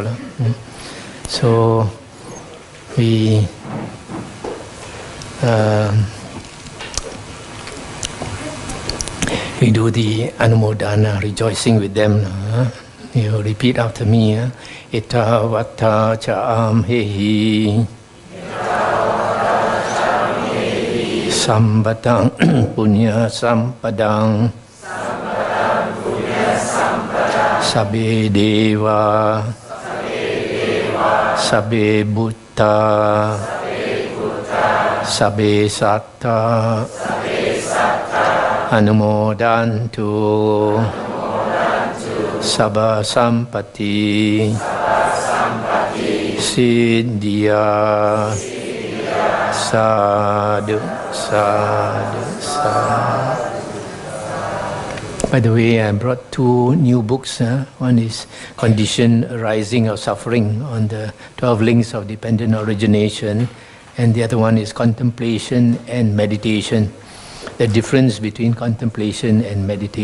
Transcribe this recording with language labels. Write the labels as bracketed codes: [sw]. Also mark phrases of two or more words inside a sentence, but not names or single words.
[en] So, we do the Anumodana, rejoicing with them. You repeat after me. [pi] Ita vata cha'am hehi Sambatang punya sampadang Sabe deva Sabe buddha Sabe satta Anumodantu Sabha sampati Siddhya Sadhu, sadhu, sadhu. [en] By the way, I brought 2 new books. One is Condition Arising of Suffering on the 12 Links of Dependent Origination, and the other one is Contemplation and Meditation. The difference between contemplation and meditation.